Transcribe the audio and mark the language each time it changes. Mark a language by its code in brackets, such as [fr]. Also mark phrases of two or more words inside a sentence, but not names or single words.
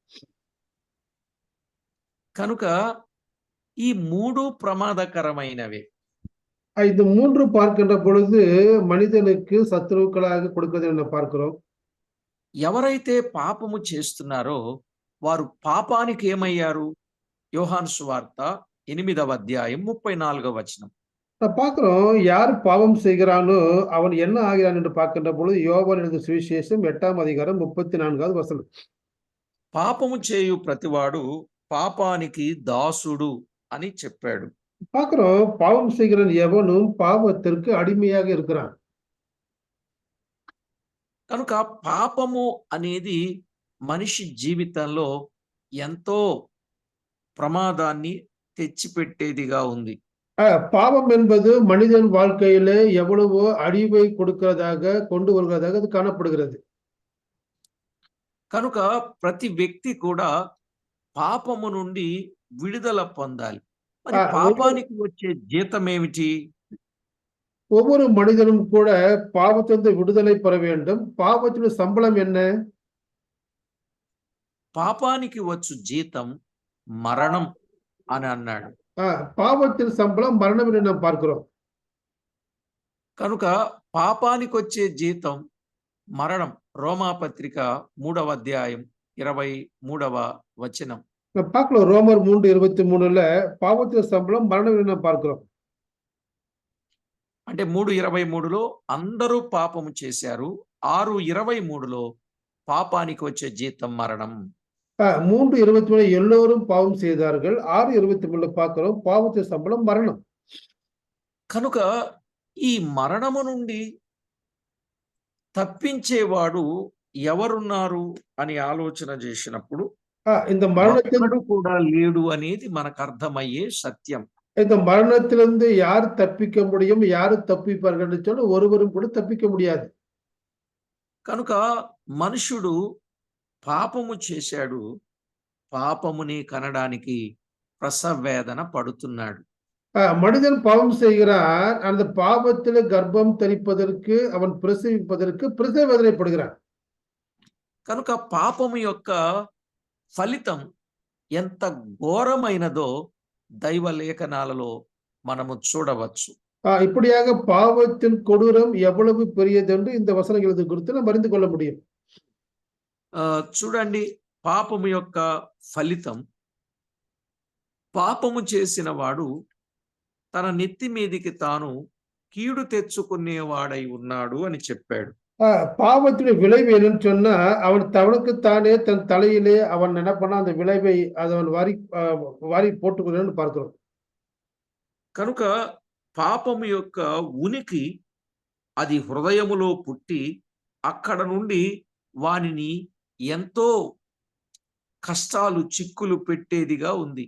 [te] కనుక ఈ మూడు ప్రమాదకరమైనవి. [ta] இந்த மூன்று பார்க்கின்ற பொழுது மனிதனுக்கு சத்துருக்களாக கொடுக்கிறது என்று பார்க்கிறோம். [te] ఎవరైతే పాపము చేస్తున్నారో వారు పాపానికి ఏమయ్యారు? యోహాను సువార్త 8వ అధ్యాయం 34వ వచనం. [ta] பார்க்கிறோம் யார் பாவம் செய்கிறானோ அவன் என்ன ஆகிறான் என்று பார்க்கின்ற பொழுது யோவான் எழுதின சுவிசேஷம் 8ம் அதிகாரம் 34வது வசனம். [te] పాపము చేయు ప్రతివాడు పాపానికి దాసుడు అని చెప్పాడు. [ta] பார்க்கிறோம் பாவம் செய்கிறவன் எவனும் பாவத்திற்கு அடிமையாக இருக்கிறான். [te] కనుక పాపము అనేది మనిషి జీవితంలో ఎంతో ప్రమాదాన్ని తెచ్చిపెట్టేదిగా ఉంది. [ta] பாவம் என்பது மனிதன் வாழ்க்கையிலே எவ்வளவோ அழிவை கொடுக்கிறதாக கொண்டு வருகிறதாக அது காணப்படுகிறது. [te] కనుక ప్రతి వ్యక్తి కూడా పాపము నుండి విడుదల పొందాలి. మరి [ta] ஒவ்வொரு [te] పాపానికి వచ్చే జీతం ఏమిటి? [ta] ஒவ்வொரு மனிதனும் கூட பாவத்திலிருந்து விடுதலை பெற வேண்டும். பாவத்தின் சம்பளம் என்ன? [te] పాపానికి వచ్చు జీతం మరణం అని అన్నాడు. [ta] பாவத்தின் சம்பளம் மரணம் என்று நாம் பார்க்கிறோம். [te] కనుక పాపానికి వచ్చే జీతం మరణం. రోమాపత్రిక 3వ అధ్యాయం 23వ వచనం. [ta] பார்க்கலாம் ரோமர் 3:23 பாவத்தின் சம்பளம் மரணம் என்று நாம் பார்க்கிறோம். [te] అంటే 3:23లో అందరూ పాపము చేశారు. 6:23లో పాపానికి వచ్చే జీతం మరణం. [ta] 3:23 எல்லோரும் பாவம் செய்தார்கள். 6:23 பார்க்கிறோம் பாவத்தின் சம்பளம் மரணம். [te] కనుక ఈ మరణము నుండి తప్పించేవాడు ఎవరున్నారు అని ఆలోచన చేసినప్పుడు [ta] இந்த மரணத்தின் [te] ఒక్కడు కూడా లేడు అనేది మనకు అర్థమయ్యే సత్యం. [ta] இந்த மரணத்திலிருந்து யார் தப்பிக்க முடியும், யாரு தப்பிப்பார்கள் என்று சொன்னால் ஒருவரும் கூட தப்பிக்க முடியாது. [te] కనుక మనుషుడు పాపము చేశాడు, పాపముని కనడానికి ప్రసవ వేదన పడుతున్నాడు. [ta] மனிதன் பாவம் செய்கிறான், அந்த பாவத்தில் கர்ப்பம் தரிப்பதற்கு அவன் பிரசவிப்பதற்கு பிரசவ வேதனைப்படுகிறான். [te] కనుక పాపము యొక్క ఫలితం ఎంత ఘోరమైనదో దైవ లేఖనాలలో మనము చూడవచ్చు. [ta] இப்படியாக பாவத்தின் கொடூரம் எவ்வளவு பெரியது என்று இந்த வசனங்களுக்கு குறித்து நாம் அறிந்து கொள்ள முடியும். [te] చూడండి, పాపము యొక్క ఫలితం, పాపము చేసిన వాడు తన నెత్తి మీదికి తాను కీడు తెచ్చుకునేవాడై ఉన్నాడు అని చెప్పాడు. [ta] பாவத்தினுடைய விளைவு என்னன்னு சொன்னா அவன் தவனுக்குத்தானே தன் தலையிலே அவன் என்ன பண்ணா அந்த விளைவை அவன் வாரி போட்டுக்கணும்னு பார்க்கிறோம். [te] కనుక పాపము యొక్క ఉనికి అది హృదయములో పుట్టి అక్కడ నుండి వానిని ఎంతో కష్టాలు చిక్కులు పెట్టేదిగా ఉంది.